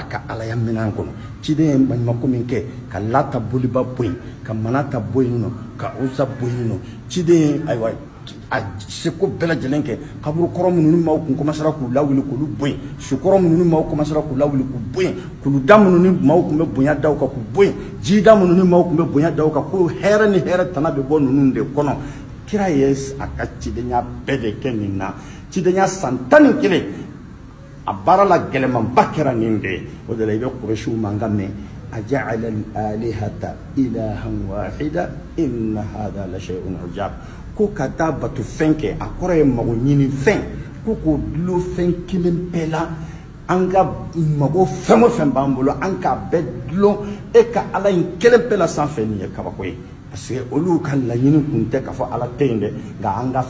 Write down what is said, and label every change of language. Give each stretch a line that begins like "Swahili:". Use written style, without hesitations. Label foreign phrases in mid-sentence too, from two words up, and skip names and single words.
Bambara: ka Ala ya minɛn kɔnɔ ciden ye maɲumako min kɛ ka Lata boliba bɔ yen ka Manata bɔ yen nɔ ka Uza bɔ yen nɔ ciden ye ayiwa a seko bɛɛ lajɛlen kɛ kaburu kɔrɔ minnu ni maaw kun commencera k'u lawuli k'olu bɔ yen sukɔrɔ minnu ni maaw commencera k'u lawuli k'u bɔ yen kuluda minnu ni maaw kun bɛ bonya da u kan k'u bɔ yen jida minnu ni maaw kun bɛ bonya da u kan ko hɛrɛ ni hɛrɛ tana bɛ bɔ ninnu de kɔnɔ kira ye a ka cidenya bɛɛ de kɛ nin na cidenya san 11 a baara la gɛlɛmanba kɛra nin de ye o de la i bɛ Kurɛsiw mankan mɛn
Arabic: أجعل الآلهة إلها واحدا إن هذا لشيء عجاب
Bambara: ko ka taa bato fɛn kɛ a kɔrɔ ye mago ɲini fɛn ko k'o dulon fɛn kelen bɛɛ la an ka mago fɛn o fɛn b'an bolo an k'a bɛɛ dulon e ka Ala in kelen bɛɛ la sanfɛ nin ye kabako ye
French: parce que
Bambara: olu ka laɲini kun tɛ k'a fɔ Ala tɛ yen dɛ nka an ka